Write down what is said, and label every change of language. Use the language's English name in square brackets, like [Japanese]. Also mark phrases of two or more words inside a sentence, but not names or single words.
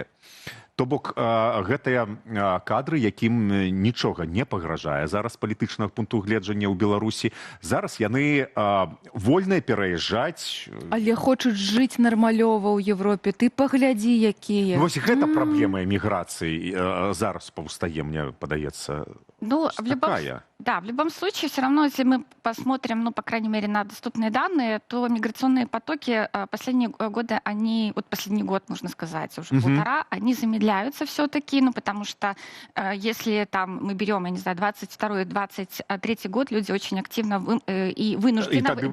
[Belarusian] То бок гэтыя кадры, якім нічога не пагражае зараз палітычнага пункту гледжання ў Беларусі, зараз яны вольныя пераязджаць. Але хочуць жыць нармалёва ў Европе. Ты паглядзі, якія. Вось гэта праблема эміграцыі зараз паўстае, мне падаецца. [Russian] Ну, в [Belarusian] Такая. [Russian] любом случае, все равно, если мы посмотрим, ну, по крайней мере, на доступные данные, то миграционные потоки последние годы, они, вот последний год, можно сказать, уже полтора, они замедляются все-таки, ну, потому что если там мы берем, я не знаю, 22-23 год, люди очень активно и вынуждены...